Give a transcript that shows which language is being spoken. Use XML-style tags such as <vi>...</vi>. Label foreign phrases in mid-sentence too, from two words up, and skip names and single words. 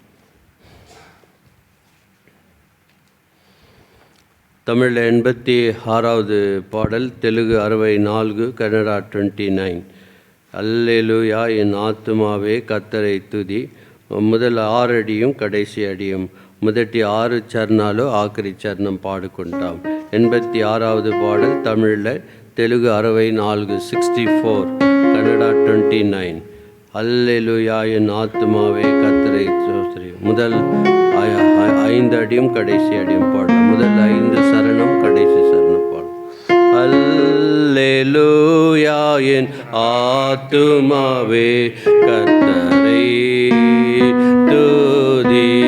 <ta>தமிழில் 86வது பாடல், தெலுங்கு 64, கன்னடா 29. அல்லேலூயா என் ஆத்துமாவே கர்த்தரை துதி. முதல் 6 அடியும் கடைசி அடியும்</ta> <te>మొదటి 6 చరణాలు ఆఖరి చరణం పాడుకుంటాం.</te> <ta>86வது பாடல் தமிழில் தெலுங்கு 64, 64, கன்னடா 29. அல்லேலூயா என் ஆத்துமாவே கர்த்தரை ஸ்தோத்திரி. முதல் 5 அடியும் கடைசி அடியும் பாடலாம். முதல் 5 சரணம், கடைசி சரணம் பாடலாம். அல்லேலூயா என் ஆத்துமாவே கர்த்தரை துதி.</ta>